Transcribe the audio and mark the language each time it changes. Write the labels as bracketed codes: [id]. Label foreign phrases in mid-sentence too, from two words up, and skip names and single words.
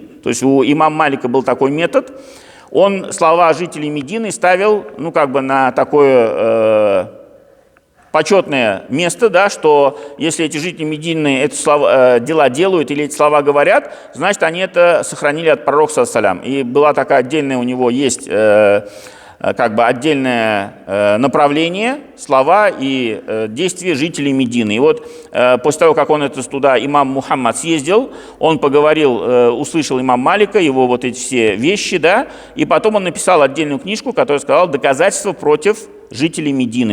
[ru] То есть у имама Малика был такой метод. Он слова жителей Медины ставил, ну, как бы на такое почетное место, да, что если эти жители Медины эти дела делают или эти слова говорят, значит, они это сохранили от пророка [ar] صلى الله عليه وسلم. [ru] И была такая отдельная у него есть как бы отдельное направление, слова и действия жителей Медины. И вот после того, как он туда, имам Мухаммад съездил, он поговорил, услышал имам Малика, его вот эти все вещи, да, и потом он написал отдельную книжку, которая сказала «Доказательства против жителей Медины».